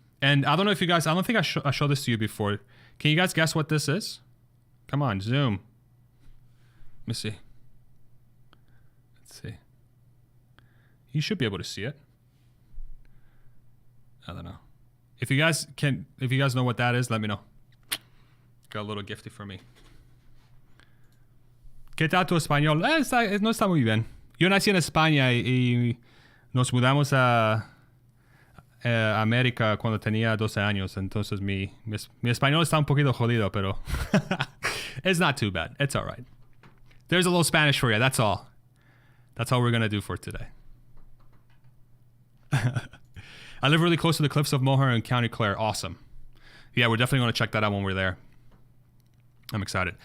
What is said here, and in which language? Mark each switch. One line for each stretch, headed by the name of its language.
English: And I don't know if you guys, I don't think I showed this to you before. Can you guys guess what this is? Come on, zoom. Let me see. Let's see. You should be able to see it. I don't know. If you guys know what that is, let me know. Got a little gifty for me.
Spanish: ¿Qué tal tu español? No está muy bien. Yo nací en España y nos mudamos a América cuando tenía 12 años. Entonces mi español está un poquito jodido, pero
English: it's not too bad. It's all right. There's a little Spanish for you. That's all. That's all we're going to do for today. I live really close to the cliffs of Moher in County Clare. Awesome. Yeah, we're definitely going to check that out when we're there. I'm excited.